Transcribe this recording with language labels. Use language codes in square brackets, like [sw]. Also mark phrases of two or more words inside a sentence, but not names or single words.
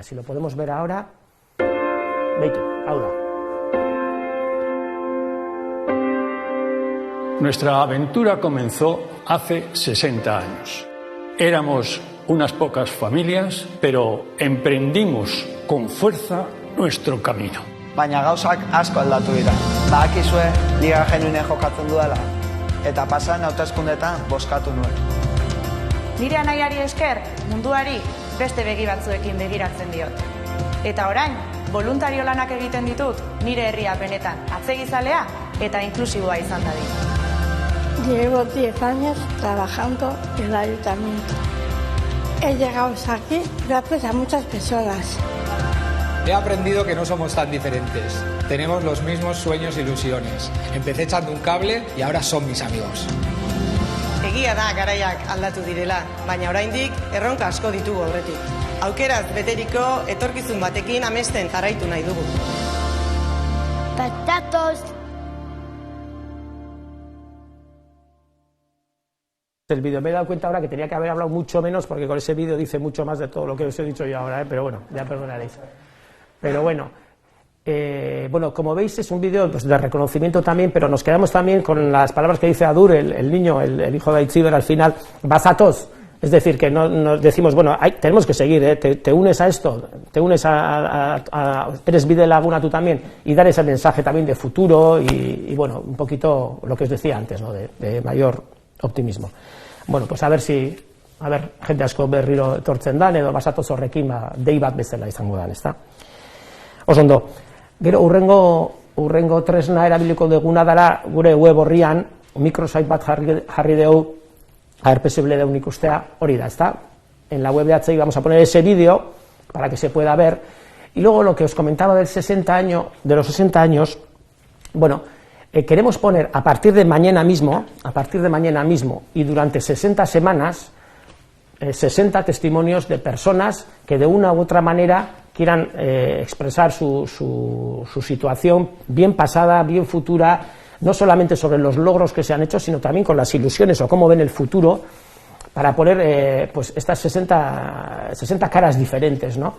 [es] Si lo podemos ver ahora, Beitu, Auda. Nuestra aventura comenzó hace 60 años. Éramos unas pocas familias, pero emprendimos con fuerza nuestro camino. [eu] Baina gauzak asko aldatu dira. Badakizue Liga Genuinen jokatzen dudala, eta pasan hauteskundetan bozkatu nuen. Nire anaiari esker munduari beste begi batzuekin begiratzen diot. Eta orain, voluntario lanak egiten ditut nire herria benetan atzegizalea eta inklusiboa izan dadin. [es] Llevo 10 años trabajando en el ayuntamiento. He llegado aquí gracias a muchas personas. He aprendido que no somos tan diferentes. Tenemos los mismos sueños e ilusiones. Empecé echando un cable y ahora son mis amigos. [eu] Egia da garaiak aldatu direla, baina oraindik erronka asko ditugu aurretik. Aukeraz beteriko etorkizun batekin amesten jarraitu nahi dugu. Patatos. [es] El vídeo. Me he dado cuenta ahora que tenía que haber hablado mucho menos porque con ese vídeo dice mucho más de todo lo que os he dicho yo ahora, pero bueno, ya perdonaréis. Pero bueno, como veis es un vídeo pues, de reconocimiento también, pero nos quedamos también con las palabras que dice Adur, el niño, el hijo de Aitziber al final, bazatos, es decir, que no nos decimos, bueno, tenemos que seguir, te unes a esto, te unes eres Bide Laguna tú también, y dar ese mensaje también de futuro y bueno, un poquito lo que os decía antes, ¿no? de mayor optimismo. Bueno, pues a ver, [eu] jende asko berriro etortzen dan, edo basatoz horrekin dei bat bezala izango dan, ezta? Oso ondo, gero urrengo tresna erabiliko duguna dara gure web horrian, microsite bat jarri dugu, posible dugu ikustea, hori da, ezta? [es] En la web de HI vamos a poner ese vídeo para que se pueda ver, y luego lo que os comentaba de los 60 años, bueno, queremos poner a partir de mañana mismo y durante 60 semanas 60 testimonios de personas que de una u otra manera quieran expresar su situación bien pasada, bien futura, no solamente sobre los logros que se han hecho, sino también con las ilusiones o cómo ven el futuro, para poner pues estas 60 caras diferentes, ¿no?